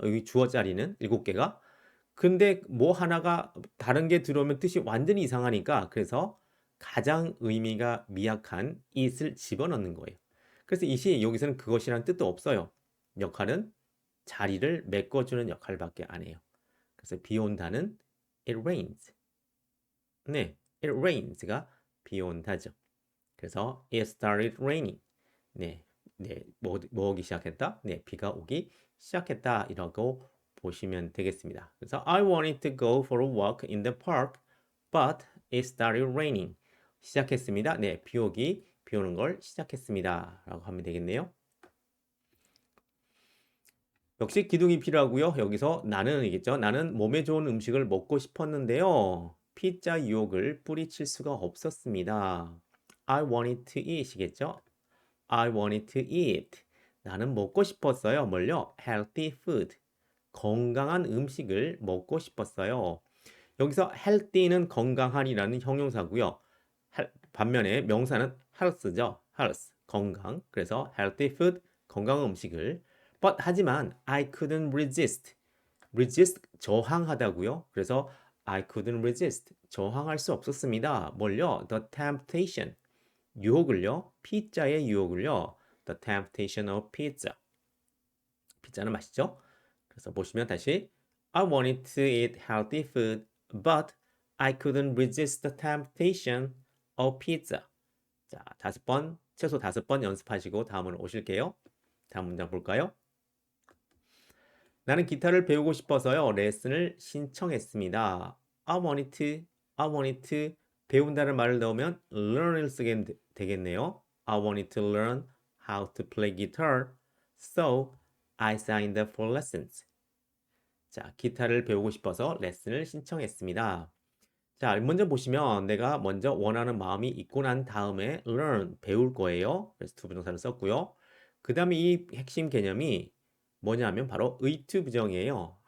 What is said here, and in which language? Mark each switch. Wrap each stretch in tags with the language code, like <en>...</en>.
<ko>여기 주어 자리는 7개가. 근데 뭐 하나가 다른 게 들어오면 뜻이 완전히 이상하니까 그래서 가장 의미가 미약한 it을 집어넣는 거예요. 그래서 it이 여기서는 그것이란 뜻도 없어요. 역할은 자리를 메꿔주는 역할밖에 안 해요. 그래서 비 온다는</ko> <en>it rains.</en> <ko>네,</ko> <en>it rains</en> <ko>가 비 온다죠. 그래서</ko> <en>it started raining.</en> <ko>네, 뭐 오기 시작했다? 네, 비가 오기 시작했다. 이라고 보시면 되겠습니다. 그래서</ko> <en>I wanted to go for a walk in the park, but it started raining.</en> <ko>시작했습니다. 네, 비 오는 걸 시작했습니다. 라고 하면 되겠네요. 역시 기둥이 필요하고요. 여기서 나는이겠죠. 나는 몸에 좋은 음식을 먹고 싶었는데요. 피자 유혹을 뿌리칠 수가 없었습니다.</ko> <en>I wanted to eat이겠죠. I wanted to eat.</en> <ko>나는 먹고 싶었어요. 뭘요?</ko> <en>Healthy food.</en> <ko>건강한 음식을 먹고 싶었어요. 여기서 healthy는 건강한이라는 형용사고요. 반면에 명사는 health죠. health, 건강. 그래서</ko> <en>healthy food,</en> <ko>건강한 음식을.</ko> <en>But</en> <ko>하지만</ko> <en>I couldn't resist.</en> <ko>resist 저항하다고요. 그래서</ko> <en>I couldn't resist.</en> <ko>저항할 수 없었습니다. 뭘요?</ko> <en>The temptation.</en> <ko>유혹을요. 피자의 유혹을요.</ko> <en>The temptation of pizza.</en> <ko>피자는 맛있죠? 그래서 보시면 다시</ko> <en>I wanted to eat healthy food, but I couldn't resist the temptation of pizza.</en> <ko>자, 최소 5번 연습하시고 다음으로 오실게요. 다음 문장 볼까요? 나는 기타를 배우고 싶어서요. 레슨을 신청했습니다.</ko> <en>I wanted to</en> <ko>배운다는 말을 넣으면 learn을 쓰게 되겠네요.</ko> <en>I wanted to learn how to play guitar, so I signed up for lessons.</en> <ko>자, 기타를 배우고 싶어서 레슨을 신청했습니다. 자, 먼저 보시면 내가 먼저 원하는 마음이 있고 난 다음에 learn, 배울 거예요. 그래서 투부정사를 썼고요. 그 다음에 이 핵심 개념이 뭐냐면 바로 의투부정이에요.</ko>